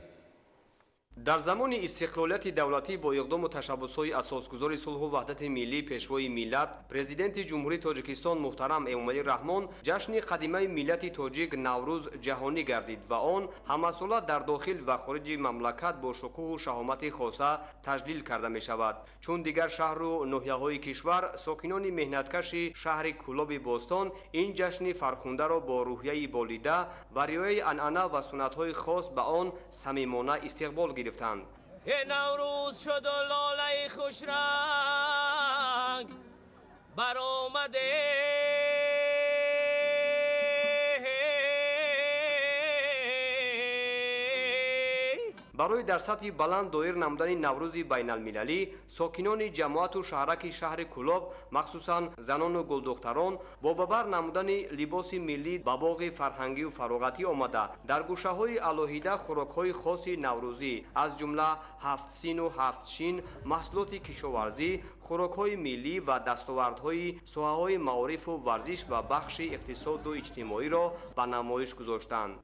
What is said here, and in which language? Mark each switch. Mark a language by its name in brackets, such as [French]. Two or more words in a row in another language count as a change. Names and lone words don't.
[Tajik] дар замони истиқлолияти давлатӣ бо иқдому ташаббусҳои асосгузори сулҳу ваҳдати миллӣ пешвои миллат президенти ҷумҳурии Тоҷикистон муҳтарам Эмомалӣ Раҳмон ҷашни қадимаи миллати тоҷик Наврӯз ҷаҳонӣ гардид ва он ҳамасола дар дохил ва хориҷи мамлакат бо шукӯҳу шаҳомати хоса таҷлил карда мешавад. чун дигар шаҳру ноҳияҳои кишвар, сокинони меҳнаткаши шаҳри Кӯлоби Бостон ин ҷашни фархундаро бо рӯҳияи болида ва риояи анъана ва суннатҳои хос ба он самимона истиқбол гирифтанд. [Persian] نوروز شد و لاله خوش رنگ بر آمده [Tajik] барои дар сатҳи баланд доир намудани Наврӯзи байналмилалӣ сокинони ҷамоату шаҳраки шаҳри Кӯлоб, махсусан занону гулдухтарон бо бабар намудани либоси миллӣ ба боғи фарҳангию фароғатӣ омада дар гӯшаҳои алоҳида хӯрокҳои хоси наврӯзӣ аз ҷумла ҳафтсину ҳафтшин, маҳсулоти кишоварзӣ, хӯрокҳои миллӣ ва дастовардҳои соҳаҳои маорифу варзиш ва бахши иқтисоду иҷтимоиро ба намоиш гузоштанд.